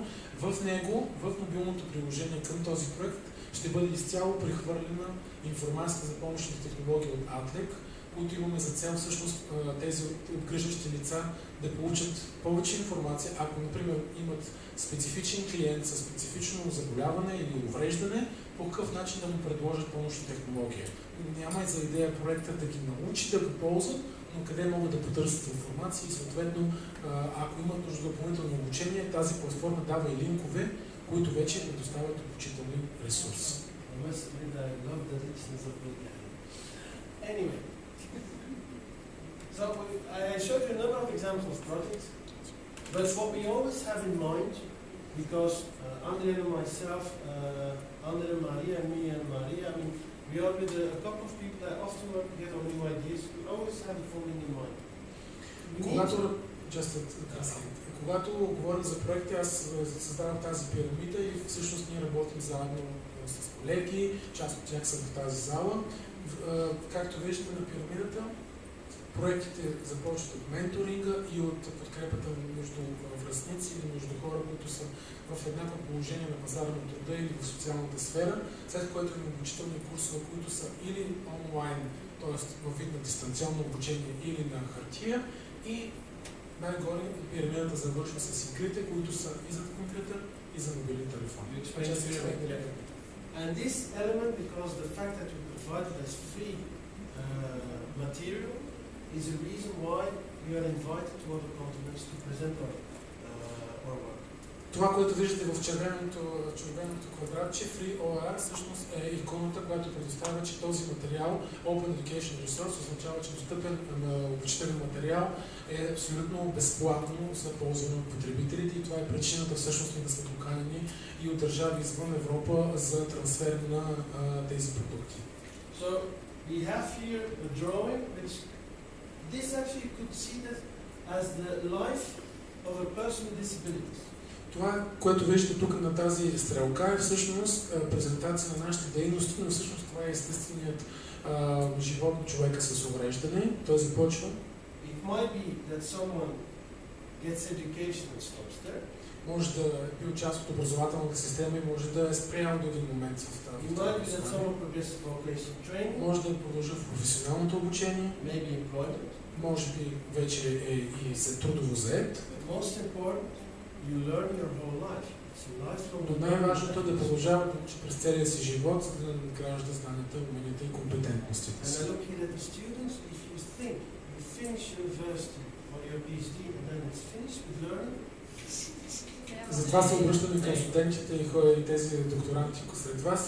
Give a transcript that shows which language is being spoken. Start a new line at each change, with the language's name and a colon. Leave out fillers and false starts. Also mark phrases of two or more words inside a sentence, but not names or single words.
Bulgarian: В него, в мобилното приложение към този проект, ще бъде изцяло прехвърлена информацията за помощните технологии от ATLEC, които имаме за цел всъщност тези обгрижващи лица да получат повече информация, ако, например, имат специфичен клиент със специфично заболяване или увреждане, по какъв начин да му предложат помощна технология. Няма и за идея проекта да ги научи да го ползват, но къде могат да потърсят информация и съответно, ако имат нужда допълнително обучение, тази платформа дава и линкове, които вече предоставят обучителни ресурси.
English: Anyway, so I showed you a number of examples of projects, but what we always have in mind, because Andrea and myself, Andrea, Maria, me and Maria, I mean, we are with a couple of people that often work together on new ideas, we always have the following in mind.
Bulgarian: Когато говорим за проекти, аз създавам тази пирамида и всъщност ние работим заедно с колеги, част от тях са в тази зала. Както виждате на пирамидата, проектите започват от менторинга и от подкрепата между връстници или между хора, които са в еднакво положение на пазара на труда или в социалната сфера, след което има обучителни курсове, които са или онлайн, т.е. във вид на дистанционно обучение или на хартия, и най-горе пирамидата завършва с игрите, които са и за компютър, и за мобилни телефони.
English: And this element, because the fact that we provide it as free material, is a reason why we are invited to other continents to present our work.
Bulgarian: Това, което виждате в червеното квадратче, FreeOR, всъщност е иконата, която предоставя, че този материал,
English: Open Education Resource,
Bulgarian: означава, че достъпен обучителен материал е абсолютно безплатно за ползване от потребителите и това е причината всъщност да сме поканени и от държави извън Европа за трансфер на тези продукти.
English: So we have here a drawing which this actually you could see that as the life of a person with disabilities.
Bulgarian: Това, което виждате тук на тази стрелка, е всъщност презентация на нашите дейности, но всъщност това е естественият живот на човека с увреждане. Той започва.
English: It might be that someone gets education and stops there.
Bulgarian: Може да е бил част от образователната система и може да е спрял до един момент в тази.
English: It might be that someone progresses to vocational training.
Bulgarian: Може да продължи в професионалното обучение.
English: Maybe employment.
Bulgarian: Може би вече е и за трудово зает.
English: Most important, you learn your whole life.
Bulgarian: Но най-важното е да продължава да учи през целия си живот, за да надгражда знанията, уменията и компетентностите си. Затова се обръщаме към студентите и тези докторанти сред вас.